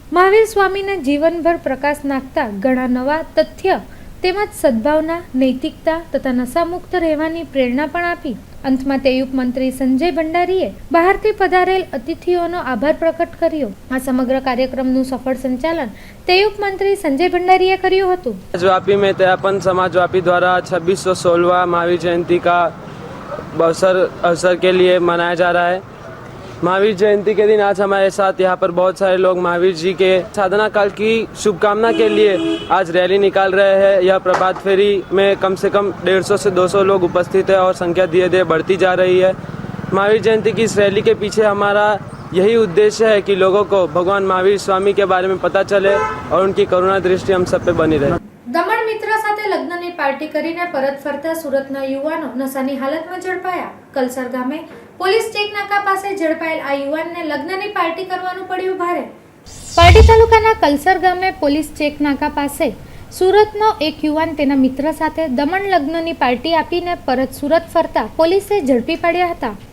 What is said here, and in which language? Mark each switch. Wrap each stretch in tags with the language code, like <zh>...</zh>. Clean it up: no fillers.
<gu>મહાવીર સ્વામીના જીવનભર પ્રકાશ નાખતા ઘણા નવા તથ્ય તેમજ સદભાવના, નૈતિકતા તથા નશામુક્ત રહેવાની પ્રેરણા પણ આપી. અંતમાં તેયુપ મંત્રી સંજય ભંડારીએ બહારથી પધારેલ અતિથિઓનો આભાર પ્રકટ કર્યો. આ સમગ્ર કાર્યક્રમનું સફળ સંચાલન તેયુપ મંત્રી સંજય ભંડારીએ કર્યું હતું.</gu> <hi>वापी में तेरापंथ समाज वापी द्वारा 2616वां महावीर जयंती का अवसर के लिए मनाया जा रहा है. महावीर जयंती के दिन आज हमारे साथ यहाँ पर बहुत सारे लोग महावीर जी के साधना काल की शुभकामना के लिए आज रैली निकाल रहे हैं. यह प्रभात फेरी में कम से कम 150 से 200 लोग उपस्थित है और संख्या धीरे धीरे बढ़ती जा रही है. महावीर जयंती की इस रैली के पीछे हमारा यही उद्देश्य है कि लोगों को भगवान महावीर स्वामी के बारे में पता चले और उनकी करुणा दृष्टि हम सब पे बनी रहे.</hi> <gu>દમણ મિત્ર સાથે લગ્નની પાર્ટી કરીને પરત ફરતા સુરતના યુવાનો નશાની હાલતમાં ઝડપાયા. કલસર ગામે પોલીસ ચેક નાકા પાસે ઝડપાયેલ આ યુવાનને લગ્નની પાર્ટી કરવાનું પડ્યું ભારે. પારડી તાલુકાના કલસર ગામે પોલીસ ચેક નાકા પાસે સુરતનો એક યુવાન તેના મિત્ર સાથે દમણ લગ્નની પાર્ટી આપીને પરત સુરત ફરતા પોલીસે ઝડપી પાડ્યા હતા.</gu>